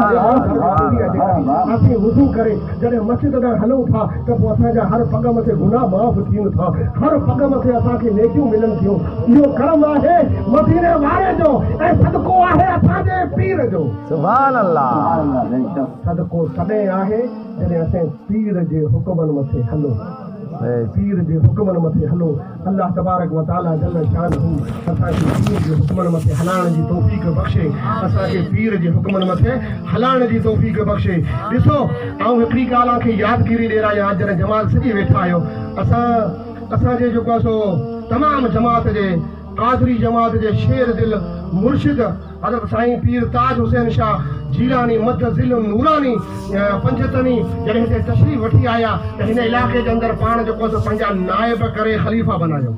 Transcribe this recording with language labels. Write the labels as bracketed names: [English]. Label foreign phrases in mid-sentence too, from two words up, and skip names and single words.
[Sindhi] असीं वुज़ू करे जॾहिं मस्जिद ॾांहुं हलूं था त पोइ असांजा हर पग मथे गुनाह माफ़ थियनि था, हर पग मथे असांखे नेकियूं मिलनि थियूं। इहो कर्म आहे मदीने वारे जो ऐं सदको आहे असांजे पीर जो। [Arabic] سبحان الله. [Sindhi] सदको तॾहिं आहे जॾहिं असां पीर जे हुकुमनि मथे हलो, पीर जे हुकुमनि मथे हलो। [Arabic] الله تبارك وتعالى جل شانه [Sindhi] असांखे पीर जे हुकुमनि मथे हलाइण जी तौफ़ीक़ बख़्शे, असांखे पीर जे हुकुमनि मथे हलाइण जी तौफ़ीक़ बख़्शे। ॾिसो, आउं हिकिड़ी ॻाल्हि खे यादगिरी ॾियरायां। जॾहिं जमात सॼी वेठा आहियो, असांजे जेको आहे सो तमामु जमात जे कादरी जमात जे शेर दिल मुर्शिद हज़रत साईं पीर ताज हुसैन शाह जीलानी मद ज़िल नूरानी पंजतनी जॾहिं हिते तशरीफ़ वठी आया त हिन इलाइक़े जे अंदरि पाण जेको आहे पंहिंजा नाइब करे ख़लीफ़ा बनायो।